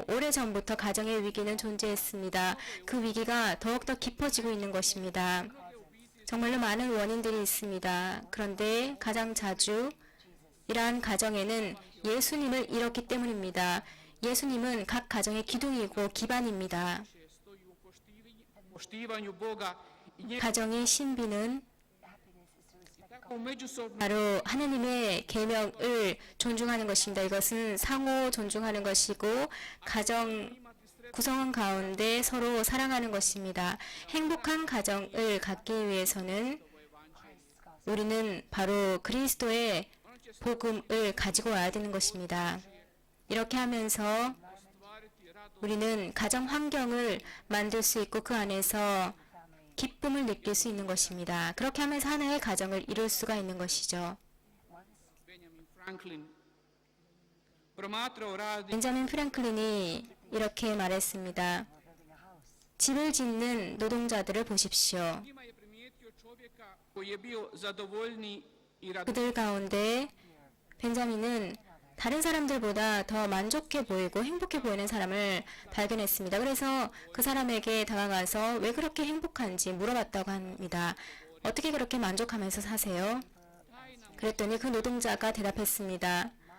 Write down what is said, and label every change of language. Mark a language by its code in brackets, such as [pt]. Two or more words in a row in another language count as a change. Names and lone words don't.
[ko] 오래전부터 가정의 위기는 존재했습니다. 그 위기가 더욱더 깊어지고 있는 것입니다. 정말로 많은 원인들이 있습니다. 그런데 가장 자주 이러한 가정에는 예수님을 잃었기 때문입니다. 예수님은 각 가정의 기둥이고 기반입니다. [hr] stoji u poštivanju Boga i njega. [ko] 가정의 신비는 [hr] Tako u međusobnom [ko] 바로 하느님의 계명을 존중하는 것입니다. 이것은 상호 존중하는 것이고 가정 구성원 가운데 서로 사랑하는 것입니다. 행복한 가정을 갖기 위해서는 우리는 바로 그리스도의 복음을 가지고 와야 되는 것입니다. 이렇게 하면서 [hr] stvariti radost [ko] 우리는 가정 환경을 만들 수 있고 그 안에서 기쁨을 느낄 수 있는 것입니다. 그렇게 하면서 하나의 가정을 이룰 수가 있는 것이죠. [hr] Benjamin Franklin promatrao rad [ko] 벤자민 프랭클린이 이렇게 말했습니다. 집을 짓는 노동자들을 보십시오. [hr] njima je primijetio čovjeka koji je bio zadovoljniji i radosniji. [ko] 그들 가운데 벤자민은 다른 사람들보다 더 만족해 보이고 행복해 보이는 사람을 발견했습니다. 그래서 그 사람에게 다가가서 왜 그렇게 행복한지 물어봤다고 합니다. 어떻게 그렇게 만족하면서 사세요? 그랬더니 그 노동자가 대답했습니다.